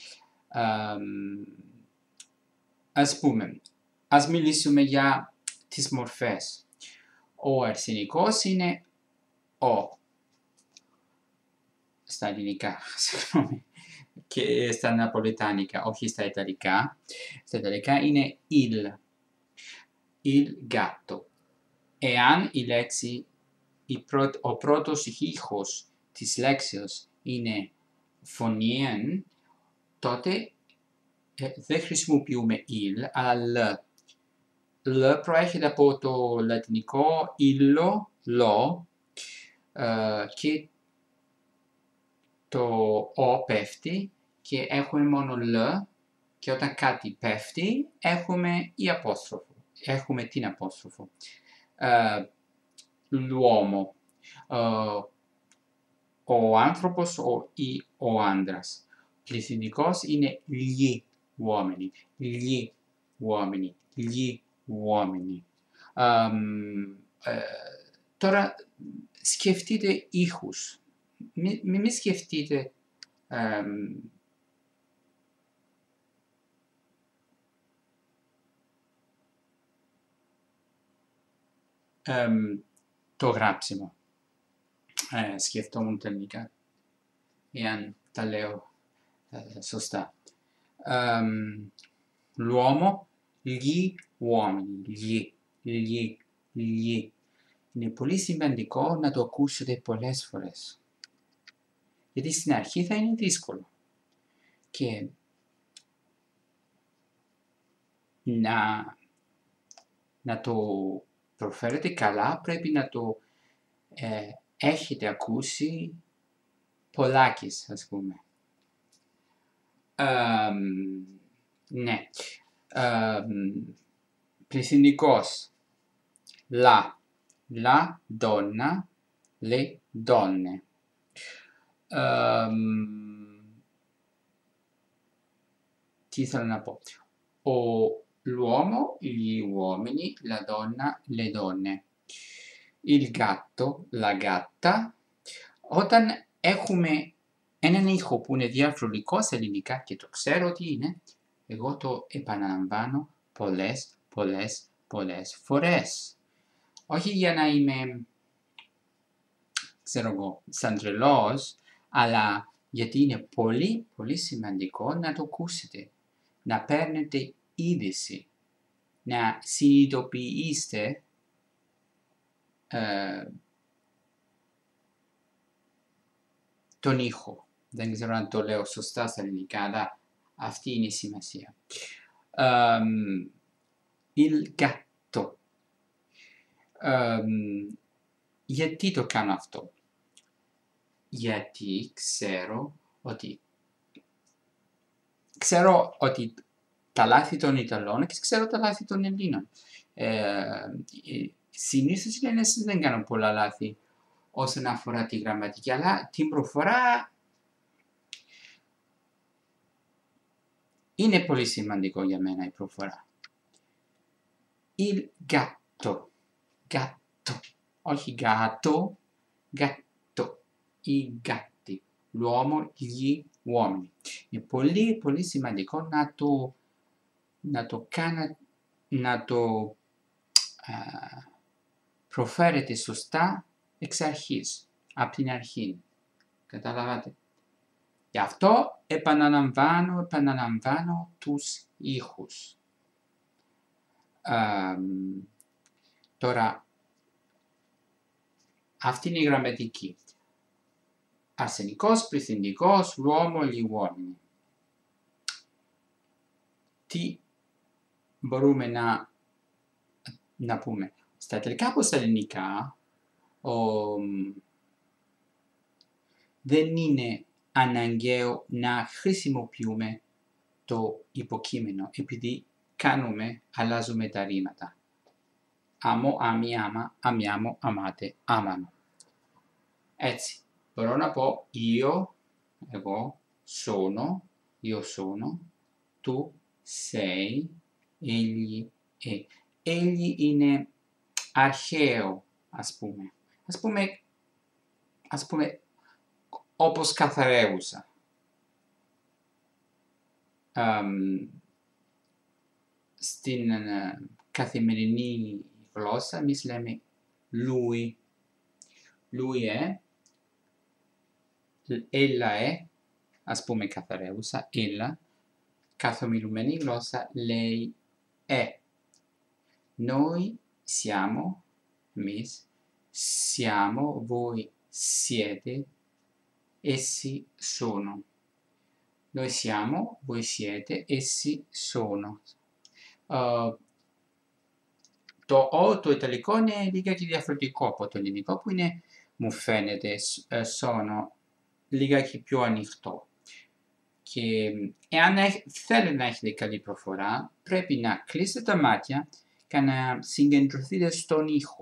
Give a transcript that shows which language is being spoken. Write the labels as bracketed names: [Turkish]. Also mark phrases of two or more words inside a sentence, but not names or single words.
[Greek] Ας μιλήσουμε για τις μορφές. Ο αρσενικός είναι ο. Στα ελληνικά, και στα ναπολιτάνικα, όχι στα ιταλικά. Στα ιταλικά είναι [Italian] il gatto. [Greek] Εάν η λέξη, ο πρώτος ήχος της λέξεως είναι φωνήεν, τότε δεν χρησιμοποιούμε il, αλλά l προέρχεται από το λατινικό illo, lo, και το ο πέφτει και έχουμε μόνο l, και όταν κάτι πέφτει έχουμε την απόστροφο. L'uomo, ο άνθρωπος ή ο άντρας. Πληθυντικός είναι [Italian] gli uomini, gli uomini, gli uomini. [Greek] Τώρα σκεφτείτε ήχους. Μην σκεφτείτε το γράψιμο. Σκεφτόμουν τελικά, εάν τα λέω σωστά. [Italian] L'uomo, gli uomini, gli. [Greek] Είναι πολύ σημαντικό να το ακούσετε πολλές φορές. Γιατί στην αρχή θα είναι δύσκολο. Και να το προφέρετε καλά, πρέπει να το έχετε ακούσει πολλάκις, ας πούμε. Ναι. Πληθυντικός. [Italian] La donna, le donne. [Greek] Τι ήθελα να πω. [Italian] L'uomo, gli uomini, la donna, le donne. Il gatto, la gatta. [Greek] Όταν έχουμε έναν ήχο που είναι διαβρολικό σε ελληνικά και το ξέρω τι είναι, εγώ το επαναλαμβάνω πολλές φορές. Όχι για να είμαι, ξέρω εγώ, σαν τρελός, αλλά γιατί είναι πολύ σημαντικό να το ακούσετε. Να παίρνετε είδηση, να συνειδητοποιήσετε τον ήχο. Δεν ξέρω αν το λέω σωστά στα ελληνικά, αλλά αυτή είναι η σημασία. [Italian] Il gatto. [Greek] Γιατί το κάνω αυτό? Γιατί ξέρω ότι τα λάθη των Ιταλών και ξέρω τα λάθη των Ελλήνων. Συνήθως οι Έλληνες δεν κάνουν πολλά λάθη όσον αφορά τη γραμματική, αλλά την προφορά είναι πολύ σημαντικό για μένα η προφορά. [Italian] Il gatto. Gatto. Όχι gatto. Gatto. I gatti. L'uomo, gli uomini. [Greek] Είναι πολύ σημαντικό να το προφέρετε σωστά εξ αρχής. Από την αρχή. Καταλάβατε. Γι' αυτό επαναλαμβάνω τους ήχους. Τώρα, αυτή είναι η γραμματική. Αρσενικός, πληθυντικός, l'uomo, gli uomini. Τι μπορούμε να πούμε? Στα τελικά από στα ελληνικά, δεν είναι αναγκαίο να χρησιμοποιούμε το υποκείμενο, επειδή αλλάζουμε τα ρήματα. [Italian] Amo, ami, ama, amiamo, amate, amano. [Greek] Έτσι, μπορώ να πω εγώ [Italian] sono, tu sei, egli è. [Greek] Egli είναι αρχαίο, ας πούμε. Ας πούμε, όπως καθαρεύουσα. Στην καθημερινή γλώσσα εμείς λέμε lui. [Italian] Lui è, ella è, [Greek] ας πούμε καθαρεύουσα, ella, καθομιλουμένη γλώσσα, [Italian] lei è. Noi siamo, εμείς, siamo, voi siete, essi sono. Noi siamo, voi siete, essi sono. [Greek] Το ιταλικό είναι λιγάκι διαφορετικό από το ελληνικό, που είναι, μου φαίνεται, λιγάκι πιο ανοιχτό. Και εάν θέλετε να έχετε καλή προφορά, πρέπει να κλείσετε τα μάτια και να συγκεντρωθείτε στον ήχο.